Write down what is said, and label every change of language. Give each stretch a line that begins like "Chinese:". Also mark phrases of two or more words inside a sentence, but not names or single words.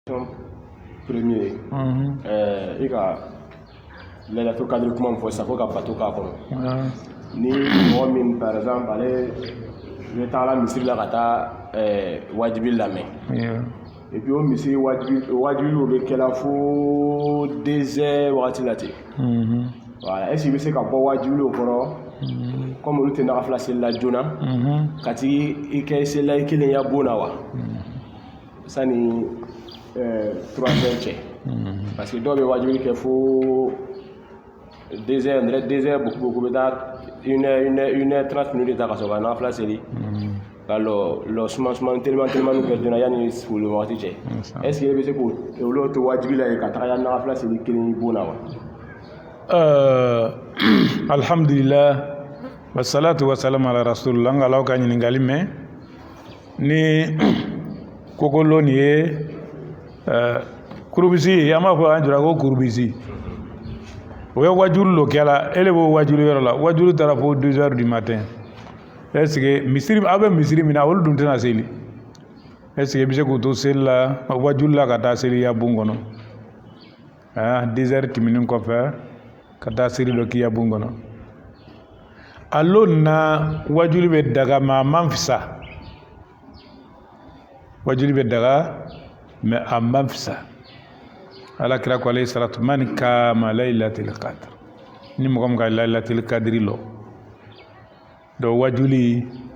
Bambara: premier i ka
Arabic: ليلة القدر
Bambara: kuma min fɔ sisan fo ka bato k'a kɔnɔ ni mɔgɔ min par exemple ale bɛ taa la misiri la ka taa wajibi lamɛn
French: et puis
Bambara: o misiri wajibiw bɛ kɛla fo 2 heures wagati la ten voilà
French: est ce que
Bambara: i bɛ se ka bɔ wajibiw kɔrɔ comme olu tɛ nafila seli la joona ka t'i kɛ seli la i kelen ya bon na wa sani 3 heures cɛ
French: parce que
Bambara: dɔw bɛ wajibi kɛ fo 2 heures beaucoup bɛ taa 1 heure 30 minutes de ta ka sɔrɔ ka nafila seli ka lɔ suma teliman kɛ joona yanni foli wagati cɛ
French: est ce que
Bambara: i bɛ se k'olu to wajibi la ka taga ya nafila seli kelen bon na wa
Arabic: الحمد لله والصلاة والسلام على رسول الله
Bambara: nga law ka ɲininkali mɛn ni kokolo ni ye kurubisi an b'a fɔ an jira ko kurubisi o ye wajulu lo kɛla ele b'o wajulu yɔrɔ la wajulu taara fo
French: 2 heures du matin est ce que
Bambara: misiri aw bɛ misiri min na olu dun tɛna seli
French: est ce que
Bambara: i bɛ se k'u to seli la wajulu la ka taa seli ya bon kɔnɔ 2 heures tɛmɛnen kɔfɛ ka taa seli dɔ k'i ya bon kɔnɔ alo na wajulu bɛ daga ma man fisa wajulu bɛ daga mais a man fisa ala kira ko
Arabic: عليه الصلاة
Bambara: man kama
Arabic: ليلة القدر
Bambara: ni mɔgɔ min ka
Arabic: ليلة القدر
Bambara: lɔ dɔ wajuli